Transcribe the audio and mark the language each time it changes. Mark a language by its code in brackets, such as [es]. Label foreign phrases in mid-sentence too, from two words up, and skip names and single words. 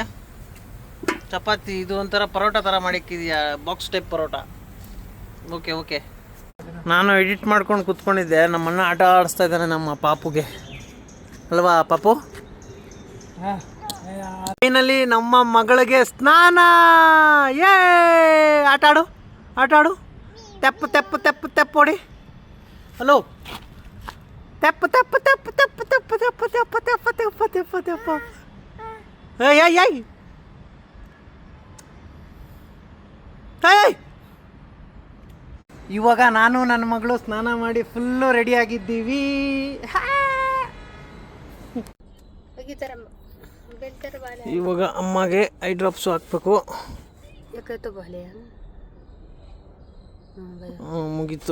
[kn] ಚಪಾತಿ ಇದು ಒಂಥರ ಪರೋಟ ಥರ ಮಾಡಿಕ್ಕಿದ್ಯಾ, [en] box type [kn] ಪರೋಟ. ಓಕೆ ಓಕೆ. ನಾನು ಎಡಿಟ್ ಮಾಡ್ಕೊಂಡು ಕೂತ್ಕೊಂಡಿದ್ದೆ. ನಮ್ಮಣ್ಣ ಆಟ ಆಡಿಸ್ತಾ ಇದ್ದಾನೆ ನಮ್ಮ ಪಾಪುಗೆ, ಅಲ್ವಾ ಪಾಪು? ಫೈನಲಿ ನಮ್ಮ ಮಗಳಿಗೆ ಸ್ನಾನ. ಏ ಆಟ ಆಡು, ಆಟ ಆಡು. ತೆಪ್ಪು ತೆಪ್ಪು ತೆಪ್ಪು ತೆಪ್ಪು ಹೊಡಿ. ಹಲೋ, ತೆಪ್ಪು ತೆಪ್ಪು ತೆಪ್ಪು ತೆಪ್ಪು ತೆಪ್ಪು ತೆಪ್ಪು ತೆಪ್ಪು ತೆಪ್ಪು ತೆಪ್ಪು ತೆಪ್ಪು ತೆಪ್ಪು. ಏಯ್ ಏಯ್ ಏಯ್ ಏಯ್. ಇವಾಗ ನಾನು ನನ್ನ ಮಗಳು ಸ್ನಾನ ಮಾಡಿ ಫುಲ್ಲು ರೆಡಿ ಆಗಿದ್ದೀವಿ. ಇವಾಗ ಅಮ್ಮಗೆ [en] eye drops [kn] ಹಾಕ್ಬೇಕು. ಮುಗೀತು.